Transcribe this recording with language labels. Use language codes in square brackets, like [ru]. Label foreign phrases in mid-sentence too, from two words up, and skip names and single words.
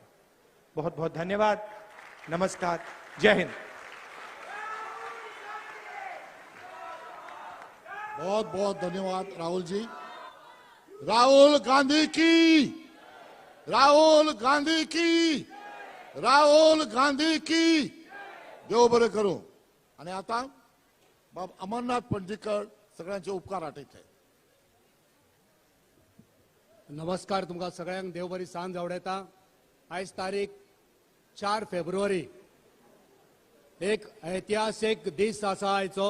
[hi] बहुत बहुत धन्यवाद, नमस्कार, जय हिंद। बहुत बहुत धन्यवाद राहुल जी। राहुल गांधी की, राहुल गांधी की, राहुल गांधी की। [kok] देव बरे करू। आणि आता बाब अमरनाथ पंढरीकर सगळ्यांचे उपकार आठयते। नमस्कार तुमकां सगळ्यांक, देव बरी सांज आवडेता। आयज तारीख 4 फेब्रुवारी, एक ऐतिहासीक दीस आसा आयचो।